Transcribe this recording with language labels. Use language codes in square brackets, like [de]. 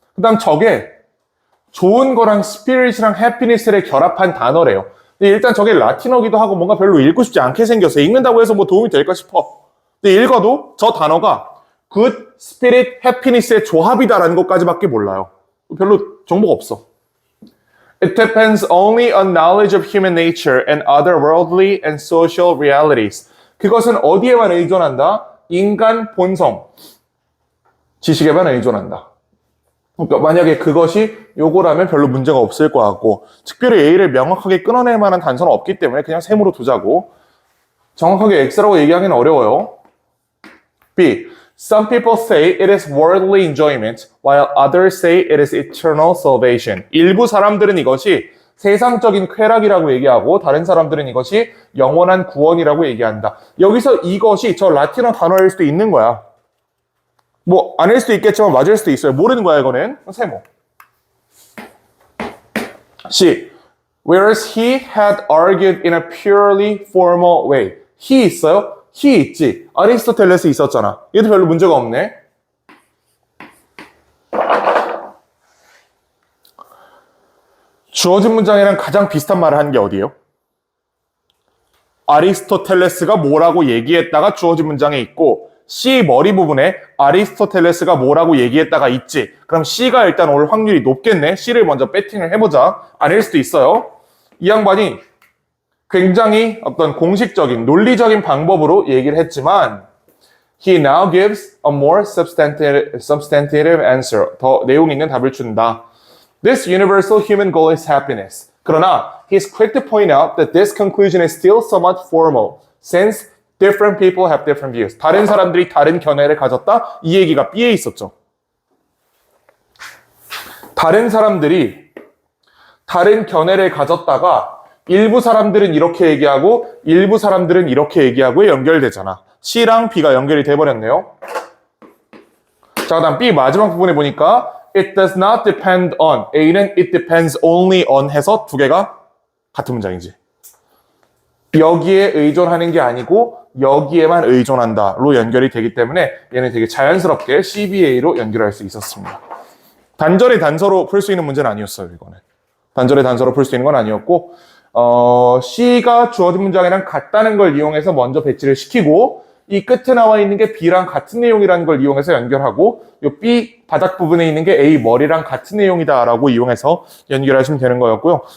[ko] 그 다음 적에 좋은 거랑 spirit이랑 happiness를 결합한 단어래요. 근데 일단 저게 라틴어기도 하고 뭔가 별로 읽고 싶지 않게 생겼어. 읽는다고 해서 뭐 도움이 될까 싶어. 근데 읽어도 저 단어가 good, spirit, happiness의 조합이다라는 것까지밖에 몰라요. 별로 정보가 없어. [en] It depends only on knowledge of human nature and other worldly and social realities. [ko] 그것은 어디에만 의존한다? 인간 본성, 지식에만 의존한다. 그러니까 만약에 그것이 요거라면 별로 문제가 없을 것 같고, 특별히 A를 명확하게 끊어낼 만한 단서는 없기 때문에 그냥 셈으로 두자고. 정확하게 X라고 얘기하기는 어려워요. B. [en] Some people say it is worldly enjoyment, while others say it is eternal salvation. [ko] 일부 사람들은 이것이 세상적인 쾌락이라고 얘기하고 다른 사람들은 이것이 영원한 구원이라고 얘기한다. 여기서 이것이 저 라틴어 단어일 수도 있는 거야. 뭐 아닐 수도 있겠지만 맞을 수도 있어요. 모르는 거야 이거는. 세모. C. [en] Whereas he had argued in a purely formal way. [ko] he 있어요? he 있지. 아리스토텔레스 있었잖아. 얘도 별로 문제가 없네. 주어진 문장이랑 가장 비슷한 말을 한 게 어디예요? 아리스토텔레스가 뭐라고 얘기했다가 주어진 문장에 있고 C 머리 부분에 아리스토텔레스가 뭐라고 얘기했다가 있지. 그럼 C가 일단 올 확률이 높겠네. C를 먼저 배팅을 해보자. 아닐 수도 있어요. 이 양반이 굉장히 어떤 공식적인 논리적인 방법으로 얘기를 했지만 [en] he now gives a more substantive answer. [ko] 더 내용 있는 답을 준다. [en] This universal human goal is happiness. [ko] 그러나 [en] he's quick to point out that this conclusion is still somewhat formal since different people have different views. [ko] 다른 사람들이 다른 견해를 가졌다. 이 얘기가 B에 있었죠. 다른 사람들이 다른 견해를 가졌다가 일부 사람들은 이렇게 얘기하고 일부 사람들은 이렇게 얘기하고에 연결되잖아. C랑 B가 연결이 돼버렸네요. 자, 그다음 B 마지막 부분에 보니까 [en] It does not depend on. [ko] A는 [en] it depends only on [ko] 해서 두 개가 같은 문장이지. 여기에 의존하는 게 아니고 여기에만 의존한다로 연결이 되기 때문에 얘는 되게 자연스럽게 CBA로 연결할 수 있었습니다. 단절의 단서로 풀 수 있는 문제는 아니었어요, 이거는. 단절의 단서로 풀 수 있는 건 아니었고 C가 주어진 문장이랑 같다는 걸 이용해서 먼저 배치를 시키고 이 끝에 나와 있는 게 B랑 같은 내용이라는 걸 이용해서 연결하고 이 B 바닥 부분에 있는 게 A 머리랑 같은 내용이다라고 이용해서 연결하시면 되는 거였고요.